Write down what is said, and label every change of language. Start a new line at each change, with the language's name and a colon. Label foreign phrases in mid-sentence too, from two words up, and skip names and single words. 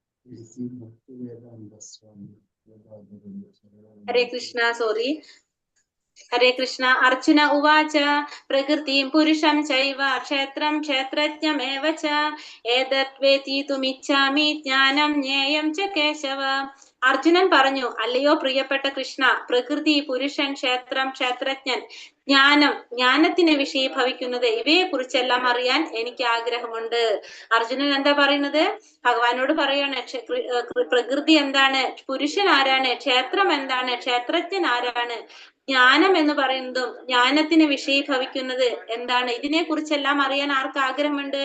Sanskrit: हरे कृष्ण,
English: sorry.
Sanskrit: हरे कृष्ण. अर्जुन उवाच प्रकृतिं पुरुषं चैव क्षेत्रं क्षेत्रज्ञमेव च एतद् वेदितुमिच्छामि ज्ञानं ज्ञेयं च केशव.
Malayalam: അർജുനൻ പറഞ്ഞു, അല്ലയോ പ്രിയപ്പെട്ട കൃഷ്ണ, പ്രകൃതി, പുരുഷൻ, ക്ഷേത്രം, ക്ഷേത്രജ്ഞൻ, ജ്ഞാനം, ജ്ഞാനത്തിന് വിഷയീഭവിക്കുന്നത്, ഇവയെ കുറിച്ചെല്ലാം അറിയാൻ എനിക്ക് ആഗ്രഹമുണ്ട്. അർജുനൻ എന്താ പറയുന്നത്? ഭഗവാനോട് പറയാണ്, പ്രകൃതി എന്താണ്, പുരുഷൻ ആരാണ്, ക്ഷേത്രം എന്താണ്, ക്ഷേത്രജ്ഞൻ ആരാണ്, ജ്ഞാനം എന്ന് പറയുന്നതും ജ്ഞാനത്തിന് വിഷയീഭവിക്കുന്നത് എന്താണ്, ഇതിനെ കുറിച്ചെല്ലാം അറിയാൻ ആർക്ക് ആഗ്രഹമുണ്ട്?